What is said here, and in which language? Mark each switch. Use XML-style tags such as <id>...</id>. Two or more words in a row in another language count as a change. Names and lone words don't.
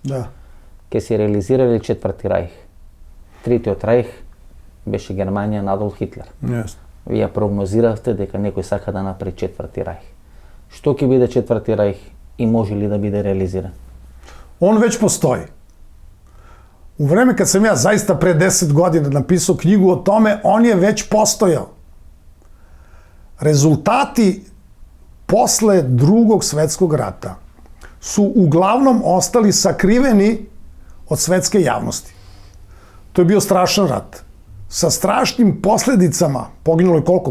<mk>Ке се реализирали Четврти рајх. Третиот рајх беше Германија на Адолф Хитлер. Вие прогнозиравте дека некој сака да направи Четврти рајх. Што ќе биде Четврти рајх и може ли да биде реализиран?</mk> <sr>Он</sr> <mk>веќе постои.</mk> <sr>У време кад сам ја заиста пред 10 година написал книгу о томе, он je već postojao. Rezultati posle Drugog svetskog rata su uglavnom ostali sakriveni od svetske javnosti. To je bio strašan rat. Sa strašnim posledicama, poginulo je koliko?</sr>